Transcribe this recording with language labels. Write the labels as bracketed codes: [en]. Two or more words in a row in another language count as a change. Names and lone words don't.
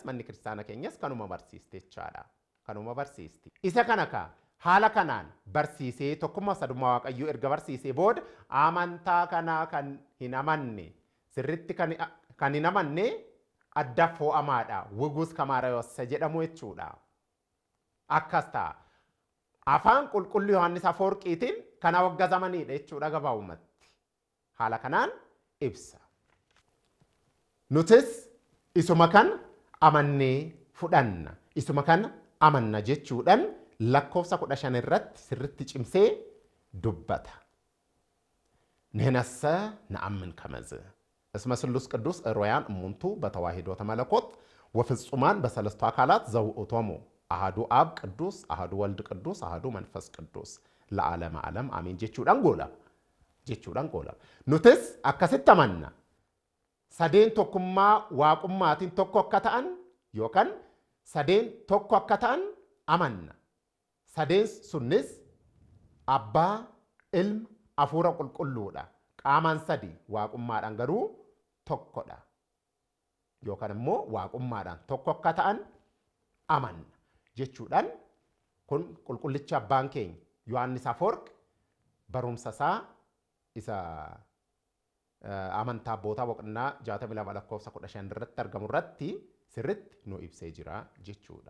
[om] manni kiristaana keenyas kanuma barsiiste jechaadha kanuma barsiisti isa kana ka haala kanaan barsiisee tokkummaa sadummaa waaqayyoo erga barsiisee booda amantaa kanaa kan hin amanne sirritti kan hin amanne adda fo'amaadha wugus kamaarayossa jedhamu jechuudha akkas ta'a afaan qulqulluu Yohaannis Afoorqiitiin kana waggazamaniidha jechuudha gabaabumatti haala kanaan ibsa nutis isuma kan amannee fudhanna isuma kan amanna jechuudhaan lakkoofsa 15 irratti sirritti cimsee dubbata [gez] ንሕነሰ ነአምን ከመዝ እስመ ስሉስ ቅዱስ ሮያን እሙንቱ በተዋሂዶተ መለኮት ወፍጹማን በሰለስቱ አካላት ዘውእቶሙ አሐዱ አብ ቅዱስ አሐዱ ወልድ ቅዱስ አሐዱ መንፈስ ቅዱስ ለዓለመ ዓለም አሜን [om] ጀቹዳን ጎላ ኑትስ አከሲት አመና sadeen tokkummaa waaqummaatiin tokko akka ta'an yookaan sadeen tokko akka ta'an amanna sadeen sunnis abbaa ilma hafuura qulqulluudha qaamaan sadi waaqummaadhaan garuu tokkodha yookaan immoo waaqummaadhaan tokko akka ta'an amanna jechuudhaan kun qulqullicha abbaan keenya Yohaannis Afoorqi barumsa isaa isa amantaa abbootaa boqonnaa 62 lakkoofsa 15 irratti argamu irratti sirritti nu ibsee jira jechuudha.